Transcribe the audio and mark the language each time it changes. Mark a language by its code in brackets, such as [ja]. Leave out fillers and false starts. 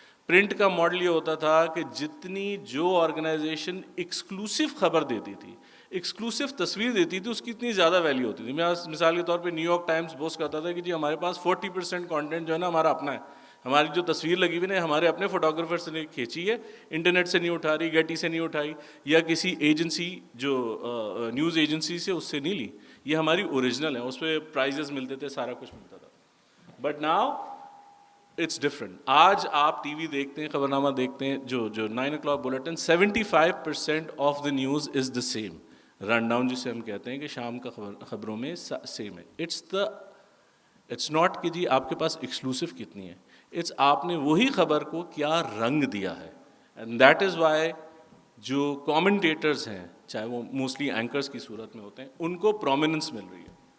[ur] Print کا model یہ ہوتا تھا کہ جتنی جو آرگنائزیشن ایکسکلوسیو خبر دیتی تھی, ایکسکلوسیو تصویر دیتی تھی, اس کی اتنی زیادہ ویلیو ہوتی تھی. میں مثال کے طور پہ نیو یارک ٹائمز بوسٹ کرتا تھا کہ جی ہمارے پاس 40% کانٹینٹ جو ہے نا ہمارا اپنا ہے, ہماری جو تصویر لگی ہوئی ہے ہمارے اپنے فوٹوگرافر سے نے کھینچی ہے, انٹرنیٹ سے نہیں اٹھا رہی, گیٹی سے نہیں اٹھائی, یا کسی ایجنسی جو نیوز ایجنسی سے اس سے نہیں لی, یہ ہماری اوریجنل ہے. اس پہ پرائزز ملتے تھے, سارا کچھ ملتا تھا. [en] But now it's different. [ur] آج آپ ٹی وی دیکھتے ہیں, خبرنامہ دیکھتے ہیں, جو 9 o'clock bulletin, [en] 75% of the news is the same. [ur] Run down جسے ہم کہتے ہیں کہ شام کا خبروں میں سیم ہے. [en] it's not [ur] کہ جی آپ کے پاس ایکسکلوسو کتنی ہے, اٹس آپ نے وہی خبر کو کیا رنگ دیا ہے. [en] and that is why [ur] جو کامنٹیٹرز ہیں, چاہے وہ موسٹلی اینکرز کی صورت میں ہوتے ہیں, ان کو پرومیننس مل رہی ہے.